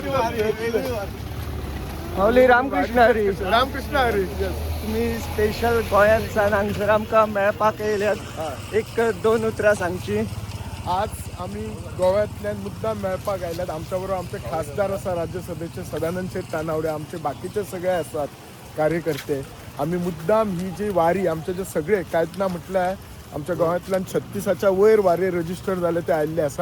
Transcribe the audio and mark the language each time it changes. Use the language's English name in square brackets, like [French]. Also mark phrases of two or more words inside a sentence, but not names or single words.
[Marathi] माऊली रामकृष्ण हरी. रामकृष्ण हरी. [Konkani] तुम्ही स्पेशल गोंयांतसान हांगसर आमकां मेळपाक येयल्यात. एक दोन उतरां सांगची. आज आम्ही गोव्यातल्यान मुद्दाम मेळपाक आयल्यात. आमच्या बरोबर आमचे खासदार आसा राज्यसभेचे सदानंद शेट तानावडे, आमचे बाकीचे सगळे आसात कार्यकर्ते. आम्ही मुद्दाम ही जी वारी आमचे जे सगळे कायतना म्हटल्यार आमच्या गोव्यातल्यान 36च्या वयर वारी रजिस्टर जाले ते आयिल्ले आसा.